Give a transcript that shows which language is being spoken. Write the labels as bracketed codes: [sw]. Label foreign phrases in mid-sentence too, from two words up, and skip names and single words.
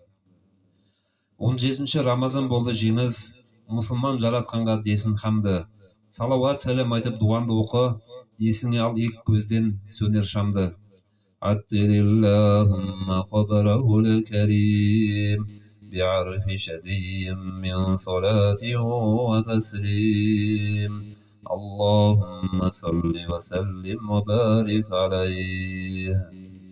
[kk] 17 Рамазан болды жеңіс, мұсылман жаратқанға десін хамды. Салауат сәлем айтып дуанды оқы, есіңе ал ек көзден сөнер шамды. [ar] عطر اللهم قبره الكريم بعرف شذي من صلاة وتسليم. اللهم صل وسلم وبارك عليه.